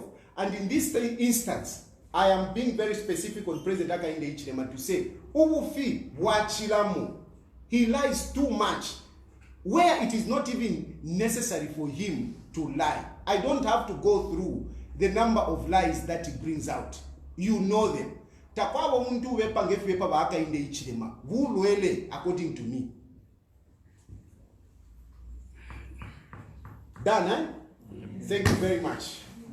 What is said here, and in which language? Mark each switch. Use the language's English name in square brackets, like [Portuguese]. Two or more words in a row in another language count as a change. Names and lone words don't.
[English] And in this instance, I am being very specific on President Hakainde Hichilema to say, [Bemba] Uwufi wachilamu. [English] He lies too much, where it is not even necessary for him to lie. I don't have to go through the number of lies that he brings out. You know them. [Bemba] Takwabo muntu wepa ngefu ba Hakainde Hichilema. [English] Vulwele according to me. Done, eh? Thank you very much.